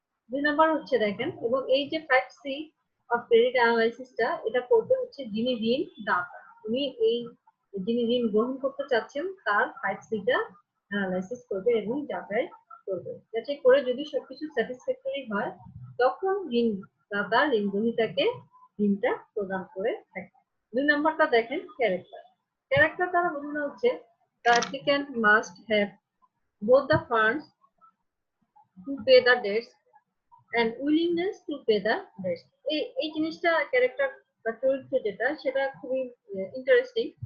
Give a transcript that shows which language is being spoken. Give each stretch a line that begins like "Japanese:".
Bangla: 2 number হচ্ছে দেখেন, এবং এই যে 5C অফ ক্রেডিট অ্যানালাইসিসটা এটা করতে হচ্ছে যিনি ঋণ দাতা, উনি এই যিনি ঋণ গ্রহণ করতে চাচ্ছেন তার 5Cটা অ্যানালাইসিস করবে এবং যাচাই করবে। যাচাই করে যদি সবকিছু স্যাটিসফ্যাক্টরি হয় তখন ঋণ দাতা ঋণ গ্রহীতাকে ঋণটা প্রদান করে থাকে। 2 নাম্বারটা দেখেন ক্যারেক্টার। ক্যারেক্টার দ্বারা বোঝানো হচ্ছে
English: the applicant must have both the funds to pay the debts and willingness to pay the debts.
Bangla: এই জিনিসটা ক্যারেক্টার বা চরিত্র যেটা সেটা খুবই ইন্টারেস্টিং।